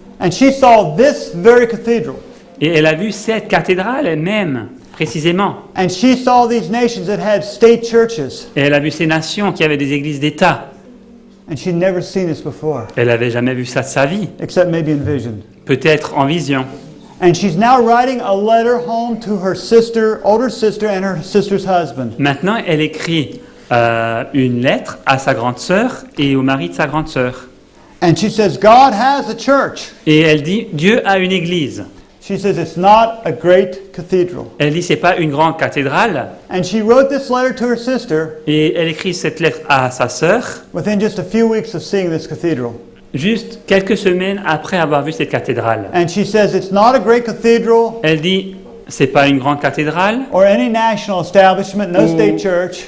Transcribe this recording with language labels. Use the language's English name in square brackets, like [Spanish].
[English] And she saw this very cathedral. [French] Et elle a vu cette cathédrale elle-même, précisément. [English] And she saw these nations that had state churches. [French] Et elle a vu ces nations qui avaient des églises d'État. [English] And she'd never seen this before, [French] Elle n'avait jamais vu ça de sa vie, [English] except maybe in vision. [French] peut-être en vision. [English] And she's now writing a letter home to her sister, older sister, and her sister's husband. [French] Maintenant, elle écrit une lettre à sa grande sœur et au mari de sa grande sœur. [English] And she says, God has a church. [French] Et elle dit, Dieu a une église. [English] She says, it's not a great cathedral. [French] Elle dit, c'est pas une grande cathédrale. [English] And she wrote this letter to her sister [French] Et elle écrit cette lettre à sa sœur, [English] within just a few weeks of seeing this cathedral. [French] juste quelques semaines après avoir vu cette cathédrale. [English] And she says, it's not a great cathedral [French] Elle dit, c'est pas une grande cathédrale [English] or any national establishment, no state church.